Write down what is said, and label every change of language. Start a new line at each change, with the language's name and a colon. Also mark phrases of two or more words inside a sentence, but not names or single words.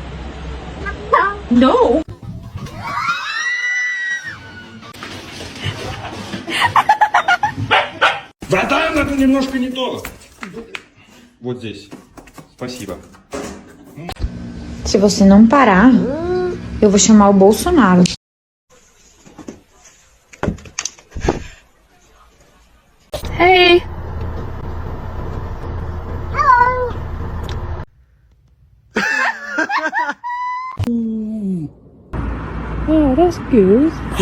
English: No.
German: Verdammt!
Russian: немножко не то. Вот здесь. Спасибо.
Portuguese: Se você não parar, eu vou chamar o Bolsonaro.
English: Hey. Oh, that's good.